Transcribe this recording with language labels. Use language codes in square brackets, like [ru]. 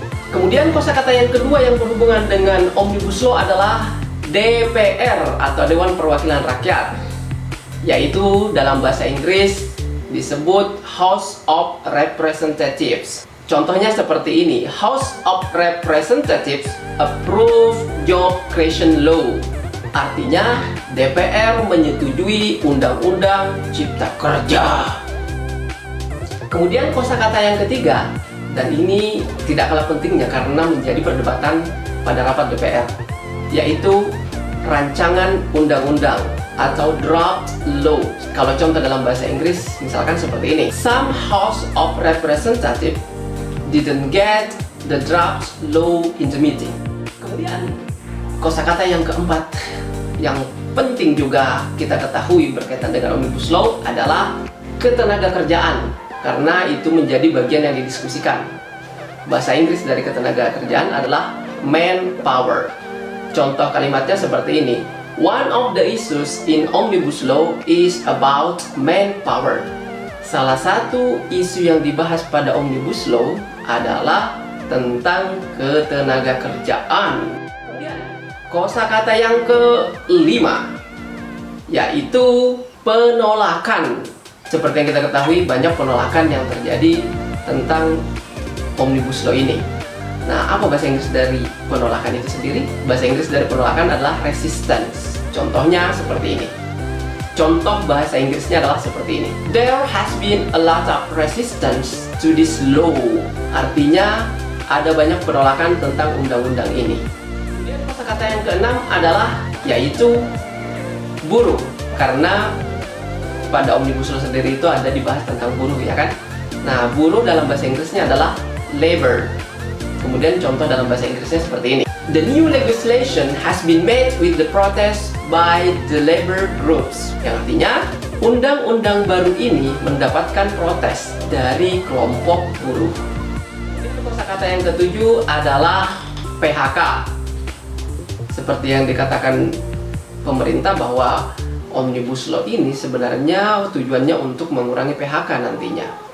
[id] Kemudian kosakata yang kedua yang berhubungan dengan Omnibus Law adalah DPR atau Dewan Perwakilan Rakyat, yaitu dalam bahasa Inggris disebut House of Representatives. Contohnya seperti ini. [en] House of Representatives approve Job Creation Law. [id] Artinya DPR menyetujui Undang-Undang Cipta Kerja. Kemudian kosakata yang ketiga, dan ini tidak kalah pentingnya karena menjadi perdebatan pada rapat DPR, yaitu rancangan undang-undang atau draft law. Kalau contoh dalam bahasa Inggris misalkan seperti ini. [en] Some House of Representatives didn't get the draft law in the meeting. [id] Kemudian kosakata yang keempat yang penting juga kita ketahui berkaitan dengan Omnibus Law adalah ketenagakerjaan, karena itu menjadi bagian yang didiskusikan. Bahasa Inggris dari ketenagakerjaan adalah manpower. Contoh kalimatnya seperti ini. [en] One of the issues in Omnibus Law is about manpower. [id] Salah satu isu yang dibahas pada Omnibus Law adalah tentang ketenagakerjaan. Kemudian kosakata yang kelima yaitu penolakan. Seperti yang kita ketahui, banyak penolakan yang terjadi tentang Omnibus Law ini. Nah, apa bahasa Inggris dari penolakan itu sendiri? Bahasa Inggris dari penolakan adalah resistance. Contohnya seperti ini. Contoh bahasa Inggrisnya adalah seperti ini. [en] There has been a lot of resistance to this law. [id] Artinya, ada banyak penolakan tentang undang-undang ini. Kemudian kosakata yang keenam adalah yaitu buruh. Karena pada Omnibus Law sendiri itu ada dibahas tentang buruh, ya kan? Nah, buruh dalam bahasa Inggrisnya adalah labor. Kemudian contoh dalam bahasa Inggrisnya seperti ini. [en] The new legislation has been met with the protest by the labor groups. [id] Yang artinya, undang-undang baru ini mendapatkan protes dari kelompok buruh. Kosakata yang ketujuh adalah PHK. Seperti yang dikatakan pemerintah bahwa Omnibus Law ini sebenarnya tujuannya untuk mengurangi PHK nantinya.